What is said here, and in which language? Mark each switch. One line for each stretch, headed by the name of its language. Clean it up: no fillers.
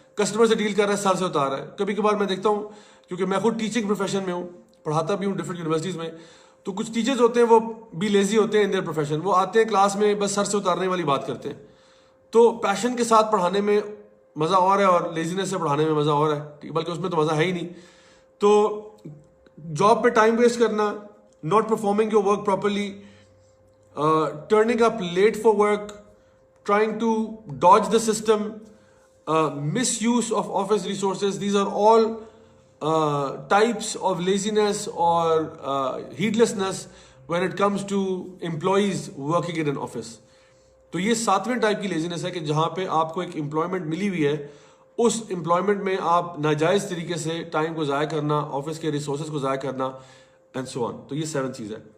Urdu: Customer سے deal کر رہا ہے سر سے اتار رہا ہے. کبھی کبھار میں دیکھتا ہوں, کیونکہ میں خود ٹیچنگ پروفیشن میں ہوں, پڑھاتا بھی ہوں ڈفرینٹ یونیورسٹیز میں, تو کچھ ٹیچرز ہوتے ہیں وہ بھی لیزی ہوتے ہیں ان دیئر پروفیشن. وہ آتے ہیں کلاس میں بس سر سے اتارنے والی بات کرتے ہیں. تو پیشن کے ساتھ پڑھانے میں مزہ اور ہے اور لیزینس سے پڑھانے میں مزہ اور ہے, بلکہ اس میں تو مزہ ہے ہی نہیں. تو جاب پہ ٹائم ویسٹ کرنا,
English: not performing your work properly, turning up late for work, trying to dodge the system, misuse of office resources, these are all types of laziness or heedlessness when it comes to employees working in an office.
Urdu: تو یہ 7ویں type کی لیزینس ہے کہ جہاں پہ آپ کو ایک امپلائمنٹ ملی ہوئی ہے, اس امپلائمنٹ میں آپ ناجائز طریقے سے ٹائم کو ضائع کرنا, آفس کے ریسورسز کو ضائع کرنا اینڈ سو آن. تو یہ 7 چیز ہے.